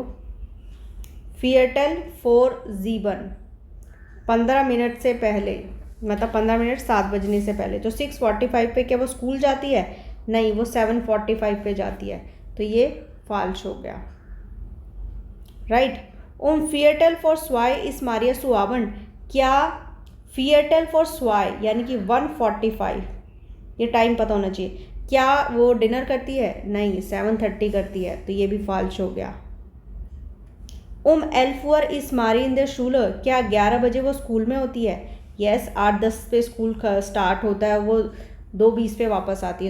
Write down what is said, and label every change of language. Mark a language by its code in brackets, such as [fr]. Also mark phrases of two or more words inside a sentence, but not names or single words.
[de] Viertel vor 7, [hi] 15 मिनट से पहले, मतलब 15 मिनट 7 बजने से पहले। तो 6:45 पे क्या वो स्कूल जाती है? नहीं, वो 7:45 पे जाती है। तो ये फॉल्स हो गया। राइट, [de] Viertel vor 2 ist Maria zu Abend। [hi] क्या [de] Viertel vor 2 [hi] यानी कि 1:45, ये टाइम पता होना चाहिए। क्या वो डिनर करती है? नहीं, 7:30 करती है। तो ये भी फॉल्स हो गया। [de] 11 Uhr ist Marie in der Schule। [hi] क्या 11 बजे वो स्कूल में होती है? यस, 8:10 पे स्कूल स्टार्ट होता है, वो 2:20 पे वापस आती है।